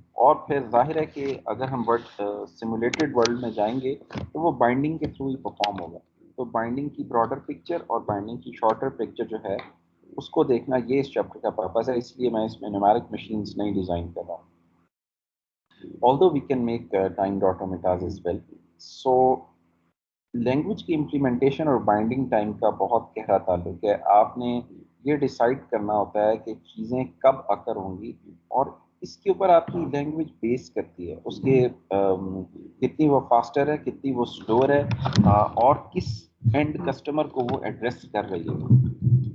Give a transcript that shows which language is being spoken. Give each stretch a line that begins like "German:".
Urdu: اور پھر ظاہر ہے کہ اگر ہم سیمولیٹڈ ورلڈ میں جائیں گے تو وہ بائنڈنگ کے تھرو ہی پرفارم ہوگا. تو بائنڈنگ کی براڈر پکچر اور بائنڈنگ کی شارٹر پکچر جو ہے اس کو دیکھنا یہ اس چیپٹر کا پرپس ہے. اس لیے میں اس میں نیومیرک مشینز نہیں ڈیزائن کر رہا.
English: although we can make timed automatas as well.
Urdu: So language کی امپلیمنٹیشن اور بائنڈنگ ٹائم کا بہت گہرا تعلق ہے. آپ نے یہ ڈیسائیڈ کرنا ہوتا ہے کہ چیزیں کب اکر ہوں گی اور اس کے اوپر آپ کی لینگویج بیس کرتی ہے اس کے کتنی وہ فاسٹر ہے, کتنی وہ سلور ہے, اور کس اینڈ کسٹمر کو وہ ایڈریس کر رہی ہے.